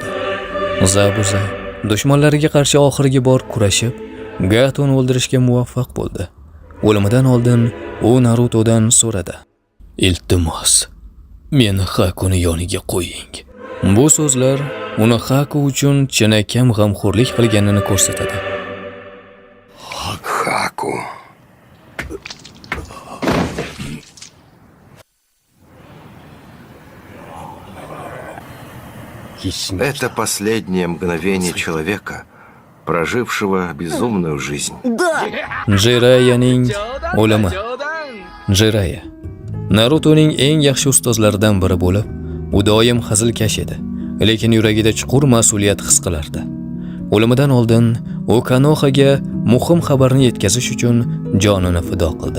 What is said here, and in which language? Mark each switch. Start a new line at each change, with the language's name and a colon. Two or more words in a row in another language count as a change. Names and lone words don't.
Uzbek: Zabuza dushmanlariga qarshi oxirgi bor kurashib, Gatoni o'ldirishga muvaffaq bo'ldi. O'limidan oldin u Narutodan so'radi: "Iltimos, meni Hakuni yoniga qo'ying." Bu so'zlar uni Haku uchun chinakam g'amxo'rlik qilganini ko'rsatadi.
Russian: Хаку. Это последнее мгновение человека, прожившего безумную жизнь.
Uzbek: Jirayaning o'limi. Jiraya Narutoning eng yaxshi ustozlaridan biri bo'lib, u doim hazilkash edi, lekin yuragida chuqur mas'uliyat his qilardi. O'limidan oldin u Konohaga muhim xabarni yetkazish uchun jonini fido qildi.